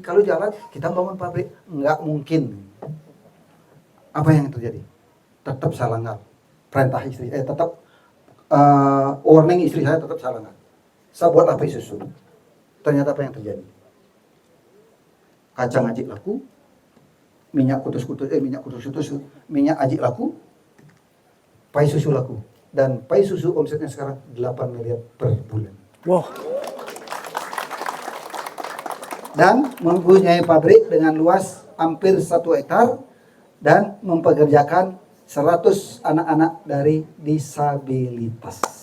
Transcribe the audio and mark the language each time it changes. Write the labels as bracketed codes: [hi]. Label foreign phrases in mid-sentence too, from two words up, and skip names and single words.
[id] Kalau jalan, kita bangun pabrik. Nggak mungkin. Apa yang terjadi? Tetap saya langgar perintah istri, tetap warning istri saya tetap saya langgar. Saya buat apa susu. Ternyata apa yang terjadi? Kacang aji laku, minyak kutus-kutus, minyak aji laku, pai susu laku. Dan pai susu omsetnya sekarang 8 miliar per bulan. Wow. Dan mempunyai pabrik dengan luas hampir 1 hektar dan mempekerjakan 100 anak-anak dari disabilitas.